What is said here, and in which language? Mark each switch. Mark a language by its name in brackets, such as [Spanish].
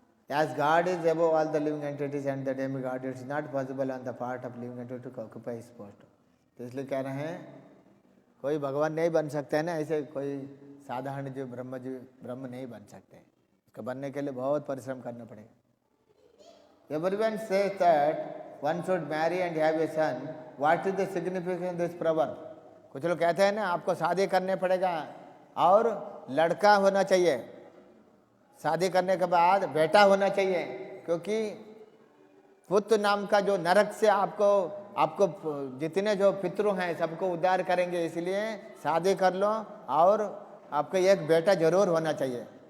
[English] As God is above all the living entities and the demigod, it is not possible on the part of living entity to occupy his post. [Hindi] तो इसलिए कह रहे हैं कोई भगवान नहीं बन सकते है ना, ऐसे कोई साधारण जो ब्रह्म नहीं बन सकते, उसको बनने के लिए बहुत परिश्रम करना पड़ेगा। [English] Everyone says that one should marry and have a son. What is the significance of this proverb? [Hindi] कुछ लोग कहते हैं ना आपको शादी करने पड़ेगा और लड़का होना चाहिए, शादी करने के बाद बेटा होना चाहिए, क्योंकि पुत्र नाम का जो नरक से आपको जितने जो पितृ हैं सबको उद्धार करेंगे, इसलिए शादी कर लो और आपको एक बेटा जरूर होना चाहिए।